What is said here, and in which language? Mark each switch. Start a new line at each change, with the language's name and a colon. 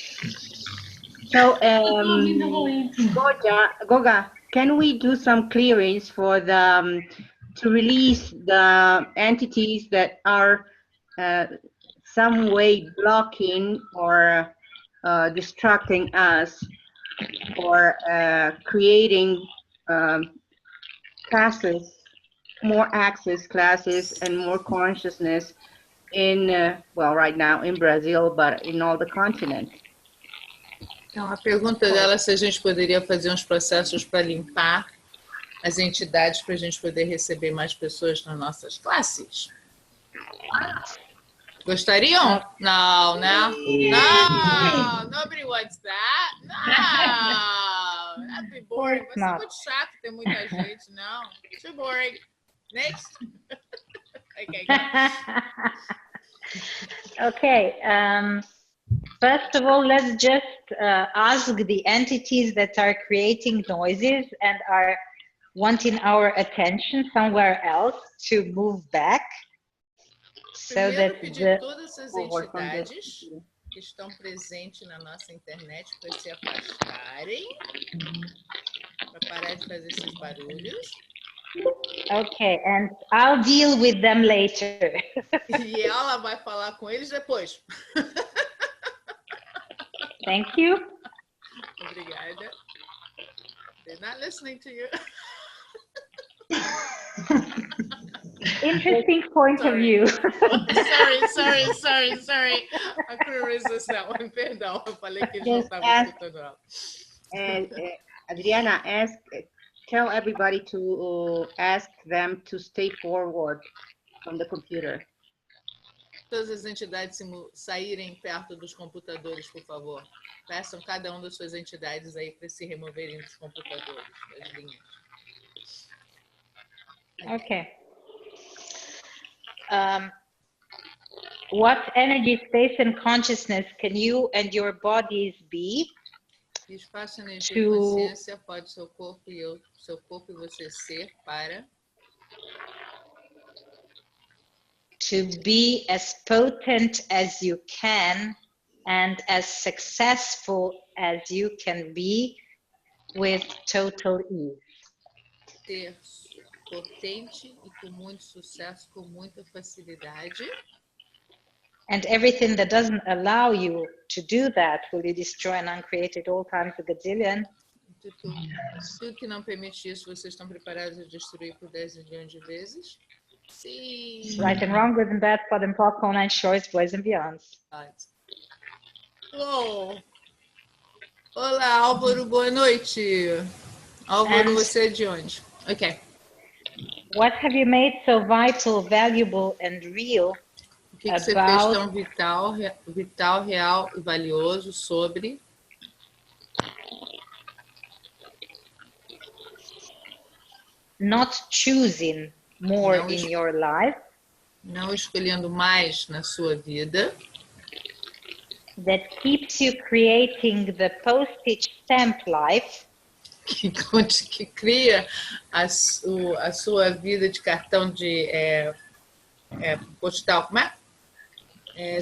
English: So, Goga, can we do some clearings for the to release the entities that are some way blocking or distracting us, or creating classes, more access classes and more consciousness in, well, right now in Brazil, but in all the continent?
Portuguese: Então, a pergunta dela é se a gente poderia fazer uns processos para limpar as entidades para a gente poder receber mais pessoas nas nossas classes. Gostariam? Não, né? Não,
English: nobody wants that.
Portuguese: Não,
English: that'd be boring.
Portuguese: Vai ser muito chato ter muita gente, não.
English: Too boring. Next. Okay. Okay. First of all, let's just ask the entities that are creating noises and are wanting our attention somewhere else to move back. So that
Portuguese: pedir todas as entidades que estão presentes na nossa internet para se afastarem, para parar de fazer esses barulhos.
English: Okay, and I'll deal with them later.
Portuguese: E ela vai falar com eles depois.
English: Thank you.
Portuguese: Obrigada.
English: They're not listening to you. Interesting point of view. Sorry. I couldn't resist that one.
Portuguese: Perdão, eu falei que eles não estavam escutando ela.
English: Adriana, tell everybody to ask them to stay forward from the computer.
Portuguese: Todas as entidades saírem perto dos computadores, por favor. Peçam cada uma das suas entidades aí para se removerem dos computadores, das linhas.
English: Okay. What energy, space, and consciousness can you and your bodies be?
Portuguese: Espaço, energia e consciência pode seu corpo e você ser para
English: to be as potent as you can and as successful as you can be with total ease.
Portuguese: Ser potente e com muito sucesso, com muita facilidade.
English: And everything that doesn't allow you to do that, will you destroy and uncreate it all times a gazillion?
Portuguese: Tudo que não permite isso, vocês estão preparados a destruir por 10 milhões de vezes? Sim.
English: Right and wrong, good and bad, pot and pot, online shores, boys and beyonds.
Portuguese: Oh. Olá, Álvaro, boa noite. Álvaro, você é de onde? Ok.
English: What have you made so vital, valuable and real?
Portuguese: O que você fez tão vital, real e valioso sobre
English: not choosing more in your life?
Portuguese: Não escolhendo mais na sua vida.
English: That keeps you creating the postage stamp life.
Portuguese: Que cria a sua vida de cartão de postal, como é?